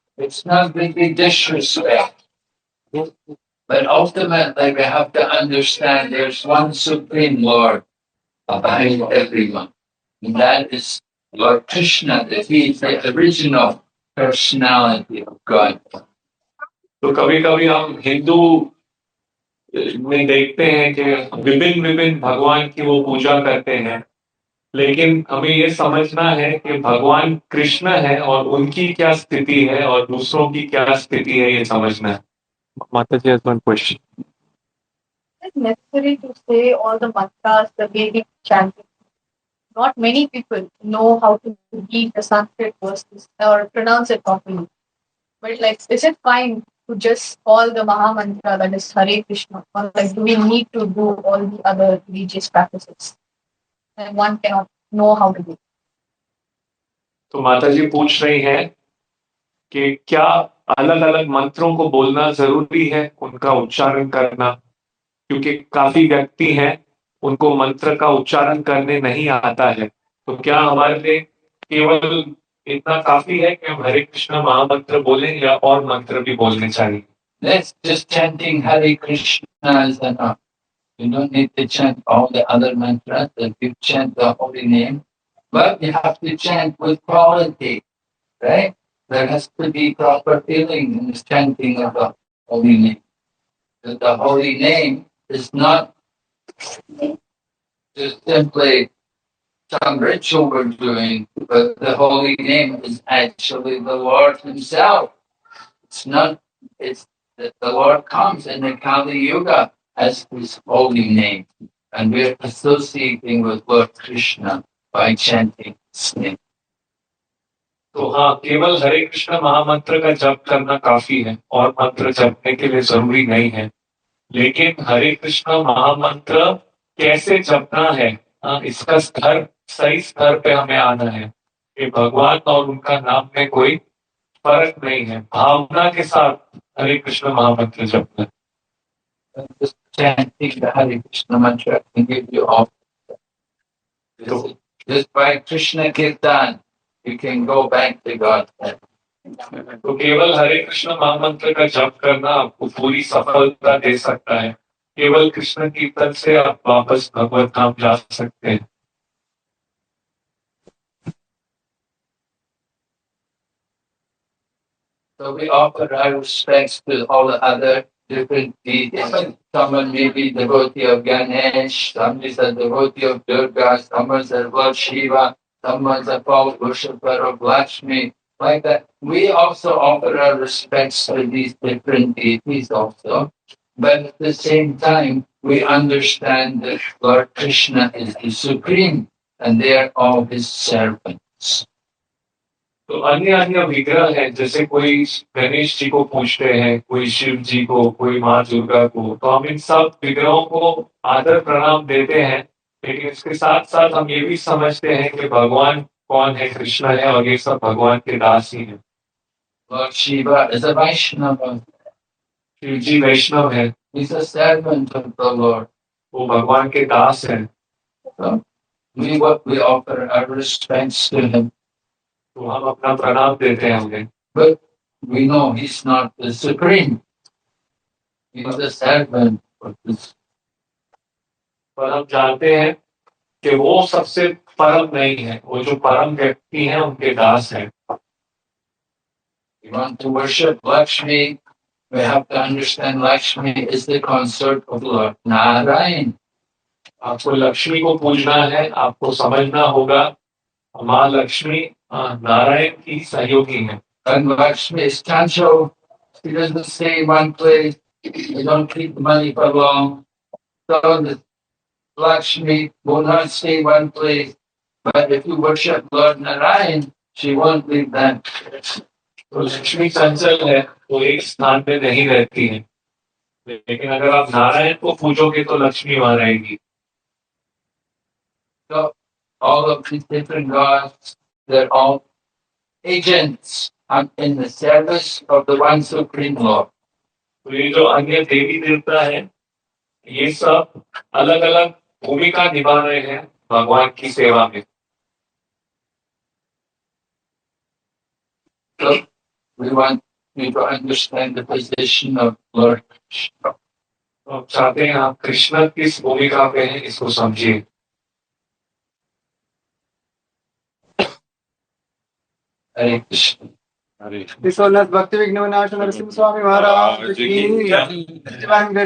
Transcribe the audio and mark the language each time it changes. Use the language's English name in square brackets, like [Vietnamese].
[English] It's not really disrespect. But ultimately, we have to understand there's one Supreme Lord behind everyone. And that is Lord Krishna, He is the original personality of God. [Hindi] तो कभी कभी हम हिंदू में देखते हैं कि विभिन्न विभिन्न भगवान की वो पूजा करते हैं, लेकिन हमें ये समझना है कि भगवान कृष्ण है और उनकी क्या स्थिति है और दूसरों की क्या स्थिति है, ये समझना है. [English] Mata ji has one question. It's necessary to say all the mantras, the Vedic chanting. Not many people know how to read the Sanskrit verses or pronounce it properly. But like, is it fine to just call the Maha Mantra, that is Hare Krishna, or like, do we need to do all the other religious practices? And one cannot know how to do. [Hindi] तो माता जी पूछ रही हैं कि क्या अलग अलग मंत्रों को बोलना जरूरी है, उनका उच्चारण करना, क्योंकि काफी व्यक्ति हैं उनको मंत्र का उच्चारण करने नहीं आता है, तो क्या हमारे लिए केवल इतना काफी है कि हम हरे कृष्ण महामंत्र बोलें या और मंत्र भी बोलने चाहिए? [English] That's just chanting Hare Krishna is enough. You don't need to chant all the other mantras. If you chant the holy name, but you have to chant with quality, right? There has to be proper feeling in the chanting of the holy name. The holy name is not just simply some ritual we're doing, but the holy name is actually the Lord Himself. It's not, it's that the Lord comes in the Kali Yuga as His holy name. And we're associating with Lord Krishna by chanting His name. [Hindi] तो हाँ, केवल हरे कृष्ण महामंत्र का जप करना काफी है और मंत्र जपने के लिए जरूरी नहीं है, लेकिन हरे कृष्ण महामंत्र कैसे जपना है, इसका स्तर सही स्तर पे हमें आना है कि भगवान और उनका नाम में कोई फर्क नहीं है, भावना के साथ हरे कृष्ण महामंत्र जपना. [English] Just chanting the Hare Krishna mantra can give you all. Just by Krishna Kirtan, you can go back to God. [Hindi] तो केवल हरे कृष्ण महामंत्र का जप करना आपको पूरी सफलता दे सकता है. केवल कृष्ण कीर्तन से आप वापस भगवत धाम जा सकते हैं. [English] So we offer our respects to all the other different deities. Someone may be devotee of Ganesh, some is a devotee of Durga, someone is a Lord Shiva, someone is a false worshipper of Lakshmi. Like that, we also offer our respects to these different deities also. But at the same time, we understand that Lord Krishna is the supreme and they are all His servants. [Hindi] तो अन्य अन्य विग्रह हैं, जैसे कोई गणेश जी को पूजते हैं, कोई शिव जी को, कोई माँ दुर्गा को, तो हम इन सब विग्रहों को आदर प्रणाम देते हैं, लेकिन इसके साथ साथ हम ये भी समझते हैं कि भगवान कौन है, कृष्ण है और ये सब भगवान के दास ही हैं. [English] Lord Shiva is a Vaishnava. [Hindi] Shiv जी वैष्णव है, [English] He's a servant of the Lord. [Hindi] वो भगवान के दास हैं. [English] So we offer our respects to Him. [Hindi] तो हम अपना प्रणाम देते हैं उन्हें. [English] But we know He's not the supreme. He's a servant of this. [Hindi] पर हम जानते हैं कि वो सबसे परम नहीं है, वो जो परम व्यक्ति हैं उनके दास हैं. [English] We want to worship Lakshmi. We have to understand Lakshmi is the consort of Lord Narayan. [Hindi] आपको लक्ष्मी को पूजना है, आपको समझना होगा माँ लक्ष्मी नारायण की सहयोगी है. [English] And Lakshmi is Chancho. She doesn't stay in one place. You don't keep the money for long. So the Lakshmi will not stay in one place. But if you worship Lord Narayan, she won't leave that. [Hindi] तो लक्ष्मी चंचल है, वो एक स्थान पे नहीं रहती है, लेकिन अगर आप नारायण को पूजोगे तो लक्ष्मी वहां रहेगी. [English] So all of these different gods, they're all agents in the service of the one supreme Lord. [Hindi] तो ये जो अन्य देवी देवता है, ये सब अलग अलग भूमिका निभा रहे हैं भगवान की सेवा में। [English] So we want you to understand the position of Lord Krishna. [Hindi] तो हम चाहते हैं आप कृष्ण किस भूमिका पे हैं इसको समझिए। [English] Hare Krishna. [Hindi] विश्वनाथ भक्ति विघ्न विनाश नरसिंह स्वामी महाराज की जय।